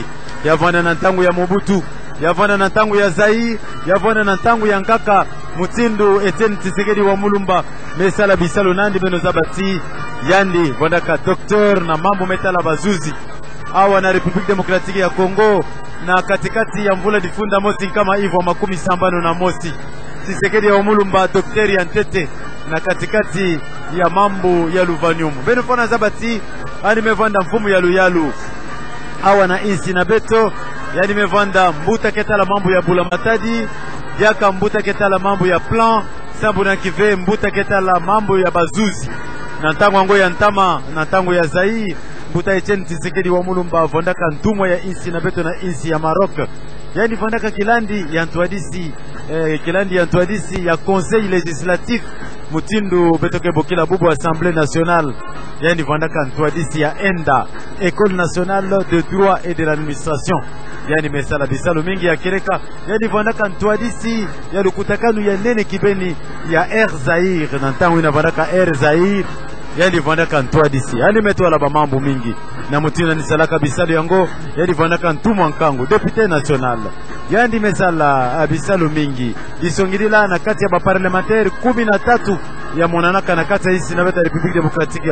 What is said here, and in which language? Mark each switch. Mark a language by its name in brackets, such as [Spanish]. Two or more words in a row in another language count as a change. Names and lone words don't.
[Kongo] yavana na ntangu ya Mobutu yavana na ntangu ya Zaire yavana na ntangu ya nkaka mutindu Etienne Tshisekedi wa Mulumba mesala bisalu nandi beno zabati yandi vondaka doktor na mambo metala bazuzi awa na Republique Democratique ya Congo na katikati ya mvula difunda mosi kama hivyo makumi sambano na mosi Tshisekedi wa Mulumba dokteri ya Ntete na katikati ya mambo ya Luvanium beno fona zabati ani mevanda mfumu ya Luyalu awa na insi na beto yani mevanda mbuta ketala mambo ya Bula Matadi yaka mbuta ketala mambo ya plan sambu na kive mbuta ketala mambo ya bazuzi na ntango ngo ya ntama na ntango ya Zaire mbuta Etienne Tshisekedi wa Mulumba vondaka ntumwa ya insi na beto na insi ya Maroc yani vondaka kilandi ya ntwadisi ya [French] conseil législatif [Kongo] mutindu betoke bokila bubu [French] Assemblée nationale [Kongo] yani vondaka ntwadisi ya ENDA [French] École nationale de droit et de l'administration [Kongo] yani mesala bisalu mingi ya kereka yani vondaka ntwadisi ya lukutakanu ya nene kibeni ya Air Zaire na ntango ina vondaka Air Zaire yani vondaka ntwadisi yani metwala ba mambo mingi na mutina ni salaka bisalu yango yani vondaka ntumwa nkangu [French] député national [Kongo] yani mesala bisalu mingi disongilila na kati ya ba parlementaire 13 ya monanaka na kati ya isi na beta République Démocratique